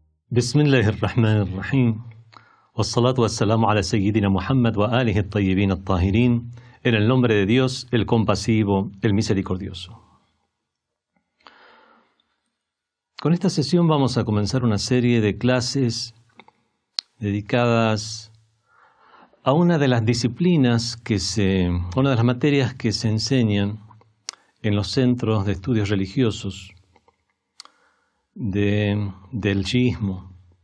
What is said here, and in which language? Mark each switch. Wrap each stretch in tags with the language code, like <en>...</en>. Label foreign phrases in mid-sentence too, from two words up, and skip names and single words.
<ar>بسم الله الرحمن الرحيم والصلاة والسلام على سيدنا محمد وآله الطيبين الطاهرين.</ar> <es>En el nombre de Dios, el compasivo, el misericordioso. Con esta sesión vamos a comenzar una serie de clases dedicadas a una de las disciplinas una de las materias que se enseñan en los centros de estudios religiosos del chiismo.</es>